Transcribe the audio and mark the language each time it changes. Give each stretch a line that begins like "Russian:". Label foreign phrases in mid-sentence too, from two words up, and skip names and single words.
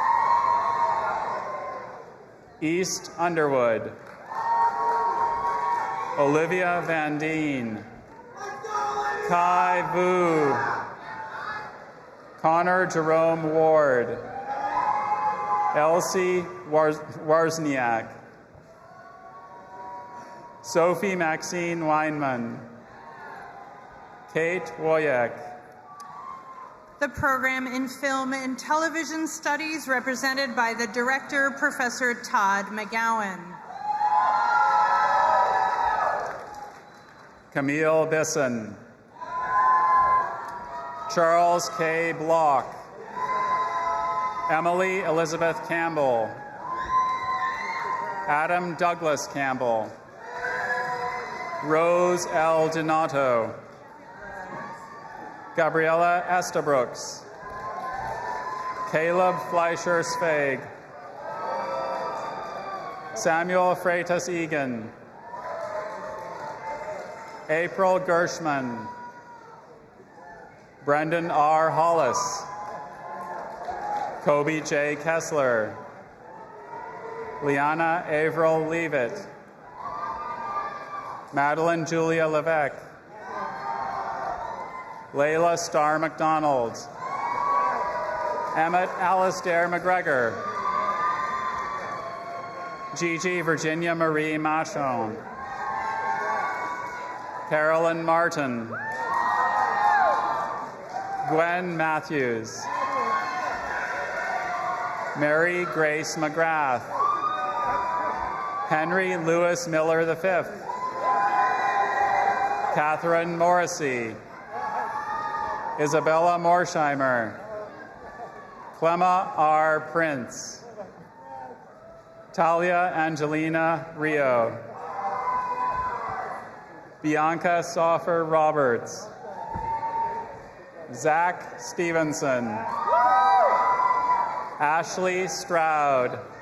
English: East Underwood, Olivia Van Deen, Kai Vu, Connor Jerome Ward, Elsie Warzniak, Sophie Maxine Weinman, Kate Woyek. The program in Film and Television Studies, represented by the director, Professor Todd McGowan. Camille Bisson, Charles K. Block, Emily Elizabeth Campbell, Adam Douglas Campbell, Rose L. Donato, Gabriella Estabrooks, Caleb Fleischer Sveg, Samuel Freitas Egan, April Gershman, Brendan R. Hollis, Kobe J. Kessler, Liana Averill Leavitt, Madeline Julia Levesque, Layla Starr McDonald, Emmett Alistair McGregor, Gigi Virginia Marie Machon, Carolyn Martin, Gwen Matthews, Mary Grace McGrath, Henry Lewis Miller V, Catherine Morrissey, Isabella Morsheimer, Clemma R. Prince, Talia Angelina Rio, Bianca Soffer Roberts, Zach Stevenson, Ashley Stroud,